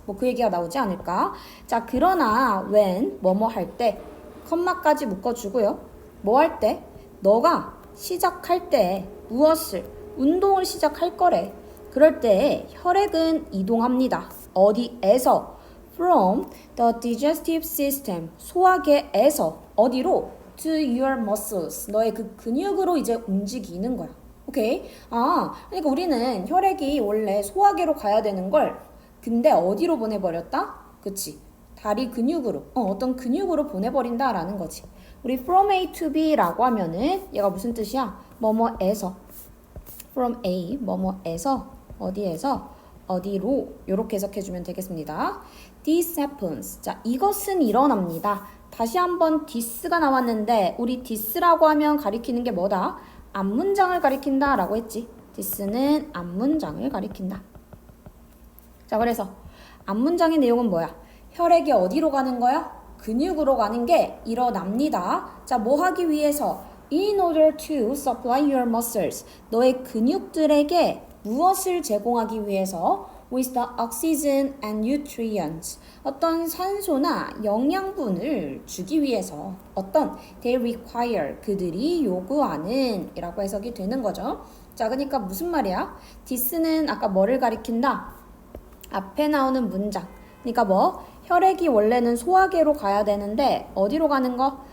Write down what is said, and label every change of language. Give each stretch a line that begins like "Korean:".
Korean: 뭐 그 얘기가 나오지 않을까? 자, 그러나 when 뭐뭐 할 때 컴마까지 묶어주고요. 뭐 할 때? 너가 시작할 때 무엇을? 운동을 시작할 거래. 그럴 때 혈액은 이동합니다. 어디에서?
English: From the digestive system.
Korean: 소화계에서 어디로?
English: To your muscles.
Korean: 너의 그 근육으로 이제 움직이는 거야. 오케이? 아, 그러니까 우리는 혈액이 원래 소화계로 가야 되는 걸 근데 어디로 보내버렸다? 그치? 다리 근육으로, 어떤 근육으로 보내버린다라는 거지. 우리 from A to B라고 하면은 얘가 무슨 뜻이야? 뭐뭐에서. From A, 뭐뭐에서, 어디에서? 어디로 이렇게 해석해주면 되겠습니다.
English: This happens.
Korean: 자, 이것은 일어납니다. 다시 한번 this가 나왔는데 우리 this라고 하면 가리키는 게 뭐다? 앞문장을 가리킨다 라고 했지. this는 앞문장을 가리킨다. 자, 그래서 앞문장의 내용은 뭐야? 혈액이 어디로 가는 거야? 근육으로 가는 게 일어납니다. 자, 뭐 하기 위해서?
English: In order to supply your muscles.
Korean: 너의 근육들에게 무엇을 제공하기 위해서?
English: With the oxygen and nutrients.
Korean: 어떤 산소나 영양분을 주기 위해서. 어떤?
English: They require.
Korean: 그들이 요구하는 이라고 해석이 되는 거죠. 자, 그러니까 무슨 말이야? this는 아까 뭐를 가리킨다? 앞에 나오는 문장. 그러니까 뭐? 혈액이 원래는 소화계로 가야 되는데 어디로 가는 거?